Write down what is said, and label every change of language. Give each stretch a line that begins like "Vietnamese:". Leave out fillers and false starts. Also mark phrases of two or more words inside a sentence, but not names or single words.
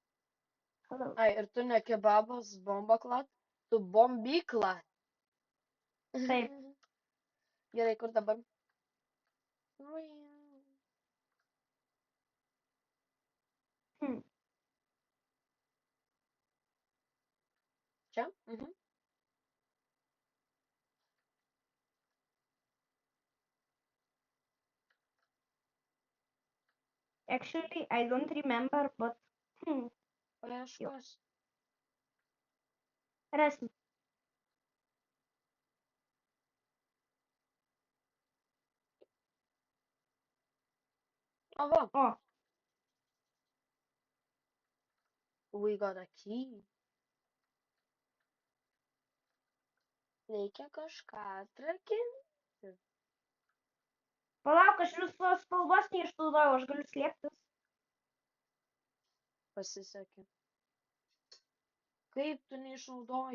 Lithuanian: Ai, ir tu ne kebabas, bomba klat, tu bombykla. Taip. Gerai, kur dabar? Hmm. Čia? Mhm.
English: Actually, I don't remember, but
Lithuanian: Paieškos. rasim. O, va. O,
English: We got a key.
Lithuanian: Reikia kažką atrakinti. palauk, aš visos spalvos neišnaudojau, aš galiu slėptis. Pasisekė. Kaip tu neišnaudoji?